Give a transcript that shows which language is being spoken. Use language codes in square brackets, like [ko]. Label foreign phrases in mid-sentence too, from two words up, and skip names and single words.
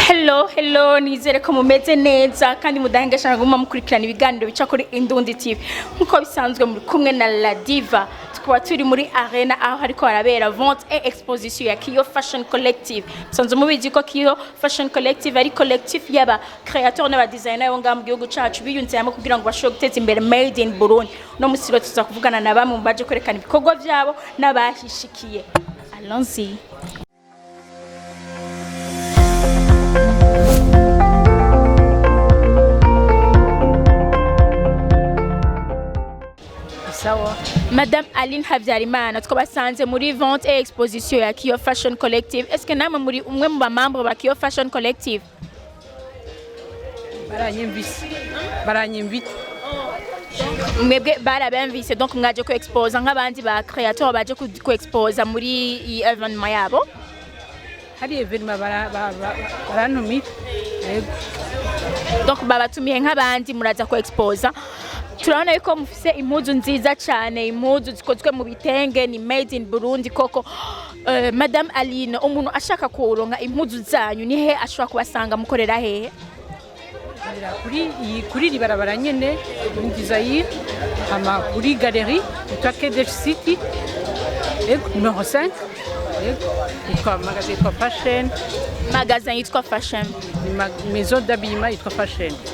[rn] Hello, nizere ko mumeze neza kandi mudahengeshana guma mukurikirana ibiganiro bica kuri Indundi TV. Nkuko bisanzwe muri kumwe na La Diva. Tukaba turi muri arena aho hariko harabera [fr] vente et exposition [rn] ya Kiyo Fashion Collective. Sanzo mubizi ko Kiyo Fashion Collective ari collectif yaba créateur n'aba designer yo ngam gihugu cacu biyunze hamwe kugira ngo bashobore guteza imbere [en] made in Burundi. [rn] No musiro tuza kuvugana na bamwe mu baje kwerekana ibikorwa byabo n'abahishikiye. Allons-y. Madame Aline Havyarimana twabasanze muri [fr] vente et exposition [rn] ya Kiyo Fashion Collective. [fr] Est-ce que [rn] namwe muri umwe mu bamambre ba Kiyo Fashion Collective? Baranyimvite. Mwebwe barabemvise donc mwaje ko expose nk'abandi ba créateur baje ko expose muri iyi evenement yabo. Hari evenement barantumira. Donc babatumiye nk'abandi muraza ko expose. Turabona yuko mufise impuzu nziza cyane, impuzu zikozwe mu bitenge ni [en] made in Burundi [rn] koko. Madame Aline, umuntu ashaka kuronka impuzu zanyu ni he ashobora kubasanga mukorera hehe? Kuri ribarabara nyene design ama kuri galerie Takede City numéro 5 yitwa magasin yitwa fashion [fr] maison d'habillement [rn] yitwa fashion.